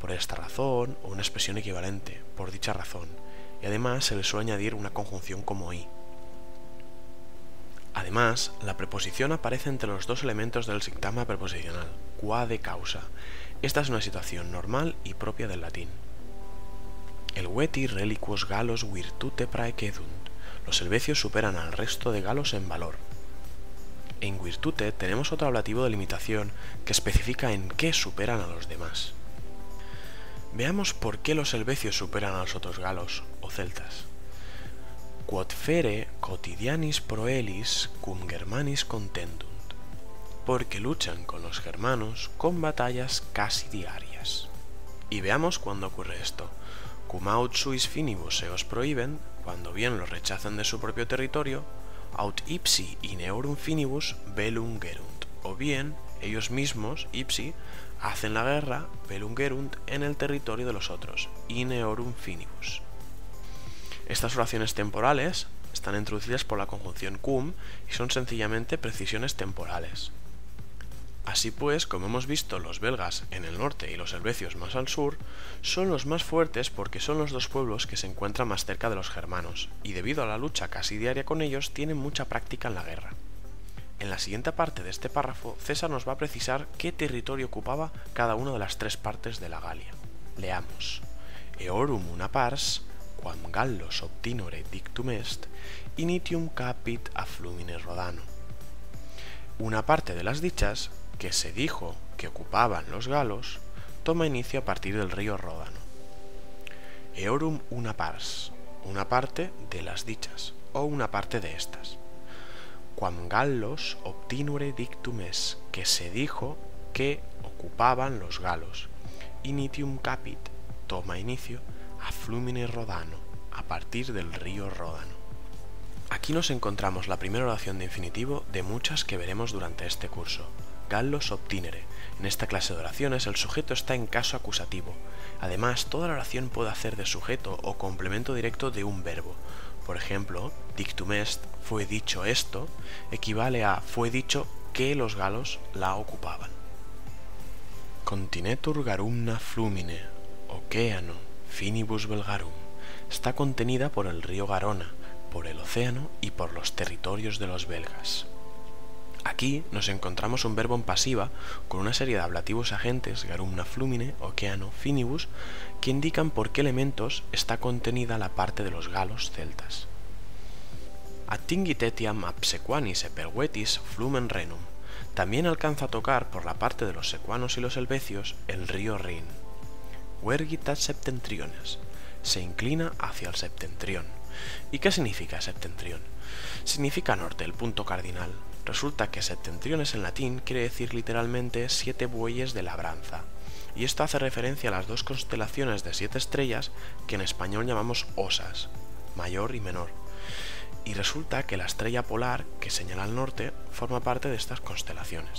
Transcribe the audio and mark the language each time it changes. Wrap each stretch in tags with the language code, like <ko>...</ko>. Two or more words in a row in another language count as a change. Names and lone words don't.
<es>por esta razón o una expresión equivalente, por dicha razón, y además se le suele añadir una conjunción como y. Además, la preposición aparece entre los dos elementos del sintagma preposicional,</es> <la>qua de causa.</la> <es>Esta es una situación normal y propia del latín.</es> <la>El veti reliquos galos virtute praecedunt.</la> <es>Los helvecios superan al resto de galos en valor. En virtute tenemos otro ablativo de limitación que especifica en qué superan a los demás. Veamos por qué los helvecios superan a los otros galos o celtas.</es> <la>Quod fere quotidianis proelis cum germanis contendunt.</la> <es>Porque luchan con los germanos con batallas casi diarias. Y veamos cuándo ocurre esto.</es> <la>Cum aut suis finibus eos prohíben,</la> <es>cuando bien los rechazan de su propio territorio,</es> <la>aut ipsi in eorum finibus bellum gerunt.</la> <es>O bien, ellos mismos, ipsi, hacen la guerra,</es> <la>bellum gerunt,</la> <es>en el territorio de los otros,</es> <la>in eorum finibus.</la> <es>Estas oraciones temporales están introducidas por la conjunción cum y son sencillamente precisiones temporales. Así pues, como hemos visto, los belgas en el norte y los helvecios más al sur son los más fuertes porque son los dos pueblos que se encuentran más cerca de los germanos, y debido a la lucha casi diaria con ellos tienen mucha práctica en la guerra. En la siguiente parte de este párrafo, César nos va a precisar qué territorio ocupaba cada una de las tres partes de la Galia. Leamos.</es> <la>Eorum una pars, quam Gallos obtinore dictum est, initium capit a flumine Rodano.</la> <es>Una parte de las dichas que se dijo que ocupaban los galos toma inicio a partir del río Ródano.</es> <la>Eorum una pars,</la> <es>una parte de las dichas, o una parte de estas.</es> <la>Quam Gallos obtinure dictum est,</la> <es>que se dijo que ocupaban los galos.</es> <la>Initium capit,</la> <es>toma inicio</es> <la>a flumine Rodano,</la> <es>a partir del río Ródano. Aquí nos encontramos la primera oración de infinitivo de muchas que veremos durante este curso.</es> <la>Gallos obtinere.</la> <es>En esta clase de oraciones el sujeto está en caso acusativo. Además, toda la oración puede hacer de sujeto o complemento directo de un verbo. Por ejemplo,</es> <la>dictum est,</la> <es>fue dicho esto, equivale a fue dicho que los galos la ocupaban.</es> <la>Continetur garumna flumine, oceano, finibus belgarum.</la> <es>Está contenida por el río Garona, por el océano y por los territorios de los belgas. Aquí nos encontramos un verbo en pasiva con una serie de ablativos agentes,</es> <la>garumna flumine, oceano, finibus,</la> <es>que indican por qué elementos está contenida la parte de los galos celtas.</es> <la>Attingit etiam ab sequanis e pervetis flumen Renum.</la> <es>También alcanza a tocar por la parte de los secuanos y los helvecios el río Rin.</es> <la>Vergit ad septentriones.</la> <es>Se inclina hacia el septentrión. ¿Y qué significa septentrión? Significa norte, el punto cardinal. Resulta que septentriones en latín quiere decir literalmente 7 bueyes de labranza, y esto hace referencia a las dos constelaciones de 7 estrellas que en español llamamos osas, mayor y menor, y resulta que la estrella polar que señala al norte forma parte de estas constelaciones.</es>